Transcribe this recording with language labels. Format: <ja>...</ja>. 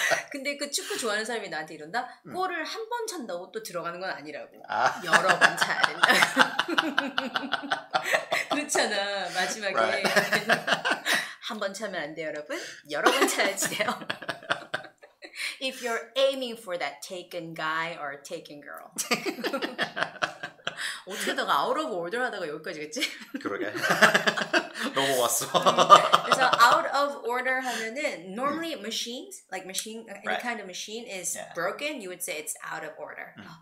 <ko>근데 그 축구 좋아하는 사람이 나한테 이런다? 골을 한 번 찬다고 또 들어가는 건 아니라고. 여러 번 차야 된다. 그렇잖아. 마지막에.</ko> <en>Right.</en> <ko>한 번 차면 안 돼요, 여러분. 여러 번 차야지 돼요.</ko> <en>If you're aiming for that taken guy or taken girl.</en> <ko>어떻게 하다가</ko> <en>out of order</en> <ko>하다가 여기까지 갔지? 그러게. 넘어왔어. 그래서</ko> <en>out of order</en> <ko>하면은</ko> <en>normally machines, like machine, any kind of machine is broken, you would say it's out of order.</en>